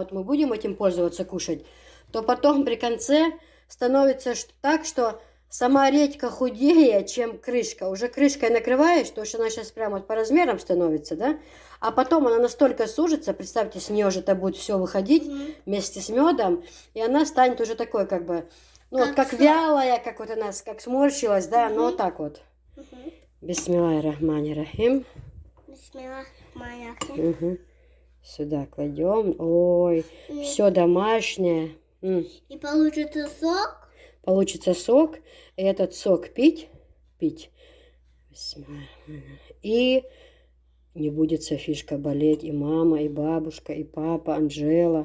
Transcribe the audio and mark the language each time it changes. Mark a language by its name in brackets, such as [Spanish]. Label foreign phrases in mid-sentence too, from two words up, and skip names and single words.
[Russian] Вот мы будем этим пользоваться, кушать. То потом при конце становится так, что сама редька худее, чем крышка. Уже крышкой накрываешь, потому что она сейчас прямо вот по размерам становится, да? А потом она настолько сужится, представьте, с нее же это будет все выходить вместе с медом, и она станет уже такой, как бы, ну, вот как вялая, как вот она, как сморщилась, да, ну, вот так вот. [Arabic] بسم الله الرحمن الرحيم. بسم الله الرحمن الرحيم. [Russian] Сюда кладем. Ой, все домашнее. И получится сок. Получится сок. И этот сок пить. И не будет Софишка болеть. И мама, и бабушка, и папа, Анжела.